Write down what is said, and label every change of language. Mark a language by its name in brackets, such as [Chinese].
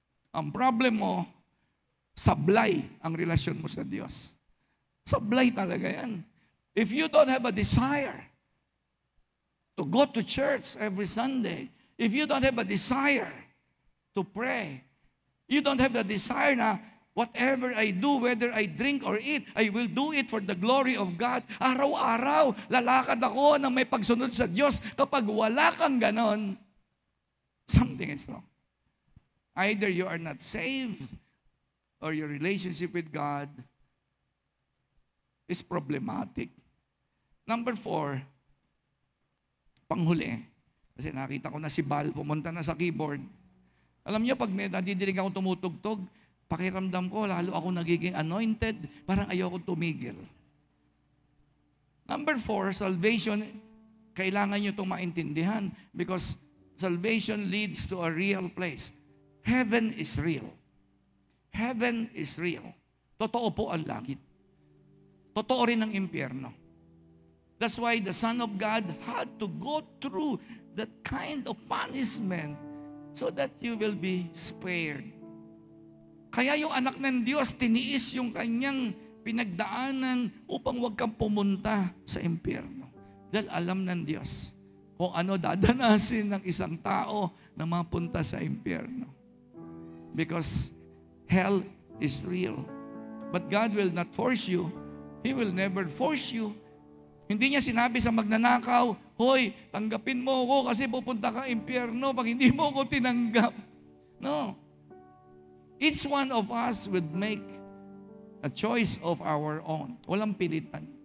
[Filipino] Ang problem mo, sablay ang relasyon mo sa Diyos. Sablay talaga yan. [English] If you don't have a desire to go to church every Sunday, if you don't have a desire to pray, you don't have the desire na whatever I do, whether I drink or eat, I will do it for the glory of God. [Filipino] Araw-araw, lalakad ako ng may pagsunod sa Diyos. Kapag wala kang ganon, [English] something is wrong. Either you are not saved or your relationship with God is problematic. [Filipino] Number 4, panghuli. Kasi nakita ko na si Bal pumunta na sa keyboard. Alam niyo, pag may nadidinig ako tumutugtog, pakiramdam ko, lalo ako nagiging anointed, parang ayoko tumigil. [English] Number 4, salvation, [Filipino] kailangan niyo itong maintindihan [English] because salvation leads to a real place. Heaven is real. Heaven is real. [Filipino] Totoo po ang langit. Totoo rin ang impyerno. [English] That's why the Son of God had to go through that kind of punishment so that you will be spared. [Filipino] Kaya yung anak ng Diyos, tiniis yung kanyang pinagdaanan upang huwag kang pumunta sa impyerno. Dahil alam ng Diyos kung ano dadanasin ng isang tao na mapunta sa impyerno. [English] Because hell is real. But God will not force you. He will never force you. [Filipino] Hindi niya sinabi sa magnanakaw, hoy, tanggapin mo ako kasi pupunta ka impyerno pag hindi mo ako tinanggap. No. [English] Each one of us would make a choice of our own. [Filipino] Walang pilitan.